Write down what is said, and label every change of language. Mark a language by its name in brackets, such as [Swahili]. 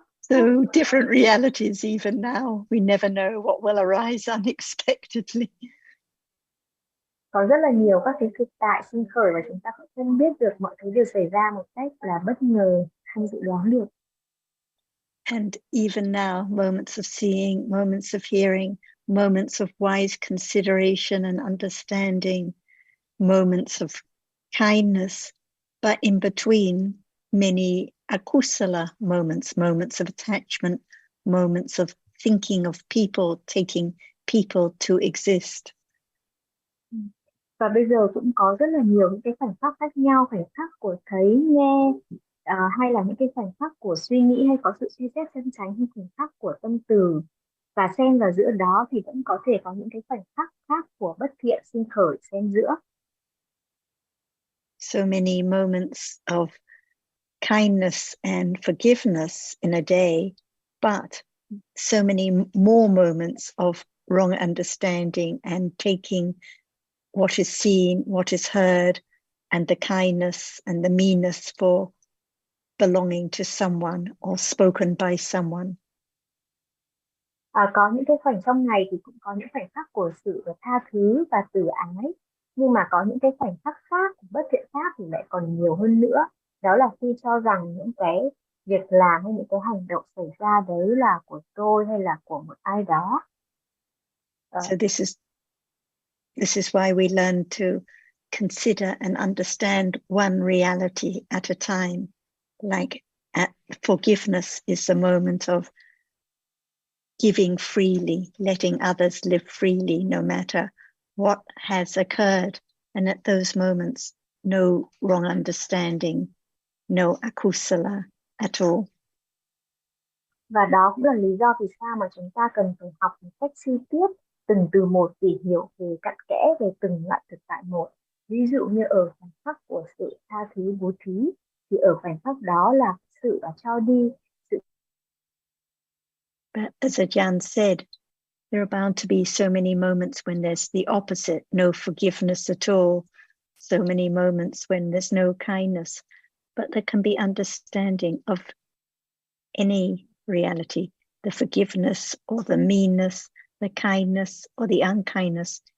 [English] So different realities even now. We never know what will arise unexpectedly. [Vietnamese] Có rất là nhiều các cái thực tại sinh khởi và chúng ta cũng không biết được mọi thứ đều xảy ra một cách là bất ngờ hay dự đoán được. [English] And even now, moments of seeing, moments of hearing, moments of wise consideration and understanding, moments of kindness, but in between, many akusala moments, moments of attachment, moments of thinking of people, taking people to exist. [Vietnamese] Và bây giờ cũng có rất là nhiều những cái khoảnh khắc khác nhau, khoảnh khắc của thấy, nghe, hay là những cái khoảnh khắc của suy nghĩ hay có sự suy xét chân chánh, hay khoảnh khắc của tâm từ. Và xen vào giữa đó thì vẫn có thể có những cái khoảnh khắc khác của bất thiện sinh khởi xen giữa. [English] So many moments of kindness and forgiveness in a day, but so many more moments of wrong understanding and taking what is seen, what is heard, and the kindness and the meanness for belonging to someone or spoken by someone. [Vietnamese] Có những cái khoảnh trong ngày thì cũng có những khoảnh khắc của sự tha thứ và từ ái, nhưng mà có những cái khoảnh khắc khác, bất thiện khác thì lại còn nhiều hơn nữa. Đó là khi cho rằng những cái việc làm hay những cái hành động xảy ra đấy là của tôi hay là của một ai đó. [English] So this is why we learn to consider and understand one reality at a time. Like forgiveness is a moment of giving freely, letting others live freely, no matter what has occurred, And at those moments, no wrong understanding, no akusala at all. [Vietnamese] Và đó cũng là lý do vì sao mà chúng ta cần phải học một cách chi tiết từng từ một để hiểu về cặn kẽ về từng loại thực tại một. Ví dụ như ở khoảnh khắc của sự tha thứ bố thí thì ở khoảnh khắc đó là sự cho đi. [English] But as Ajahn said, there are bound to be so many moments when there's the opposite, no forgiveness at all. So many moments when there's no kindness. But there can be understanding of any reality, the forgiveness or the meanness, the kindness or the unkindness.